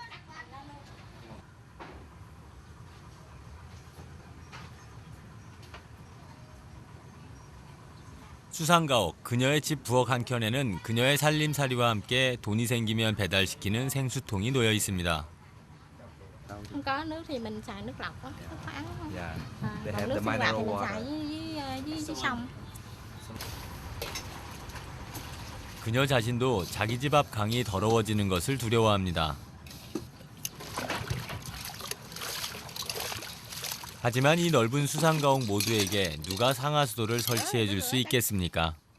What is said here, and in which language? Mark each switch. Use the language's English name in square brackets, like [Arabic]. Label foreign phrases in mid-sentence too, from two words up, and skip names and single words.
[Korean] 수상가옥, 그녀의 집 부엌 한켠에는 그녀의 살림살이와 함께 돈이 생기면 배달시키는 생수통이 놓여 있습니다. [Vietnamese] Không có nước thì mình xài nước lọc á, nước khoáng không? Dạ. Còn nước sinh hoạt thì mình xài với sông. [Korean] 그녀 자신도 자기 집 앞 강이 더러워지는 것을 두려워합니다. 하지만 이 넓은 수상가옥 모두에게 누가 상하수도를 설치해 줄 수 있겠습니까?